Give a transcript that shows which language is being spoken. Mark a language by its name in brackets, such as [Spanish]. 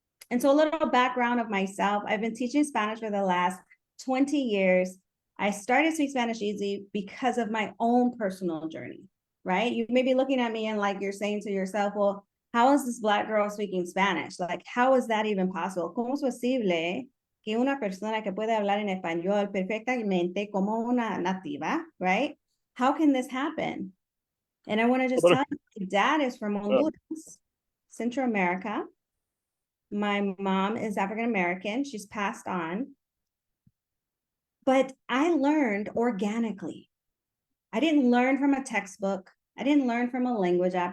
[English] And so a little background of myself, I've been teaching Spanish for the last 20 years. I started Speak Spanish Easy because of my own personal journey, right? You may be looking at me and like you're saying to yourself, well, how is this Black girl speaking Spanish? Like, how is that even possible? [Spanish] ¿Cómo es posible que una persona que puede hablar en español perfectamente como una nativa, [English] right? How can this happen? And I want to just tell you, my dad is from Honduras, Central America. My mom is African-American. She's passed on. But I learned organically. I didn't learn from a textbook. I didn't learn from a language app.